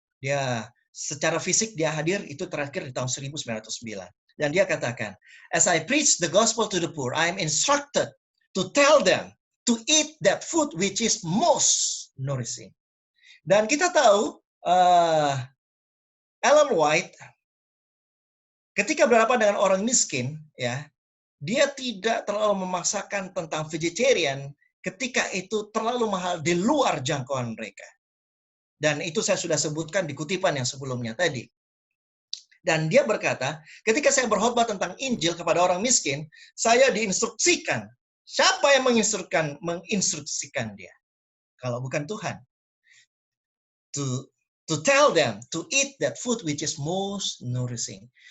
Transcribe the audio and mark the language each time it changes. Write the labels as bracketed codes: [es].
[id] Dia secara fisik dia hadir itu terakhir di tahun 1909. Dan dia katakan, [en] "As I preach the gospel to the poor, I am instructed to tell them to eat that food which is most nourishing." [id] Dan kita tahu Ellen White ketika berhadapan dengan orang miskin, ya, dia tidak terlalu memaksakan tentang vegetarian ketika itu terlalu mahal di luar jangkauan mereka. Dan itu saya sudah sebutkan di kutipan yang sebelumnya tadi. Dan dia berkata, ketika saya berkhotbah tentang Injil kepada orang miskin, saya diinstruksikan. Siapa yang menginstruksikan dia? Kalau bukan Tuhan. [en] To tell them to eat that food which is most nourishing.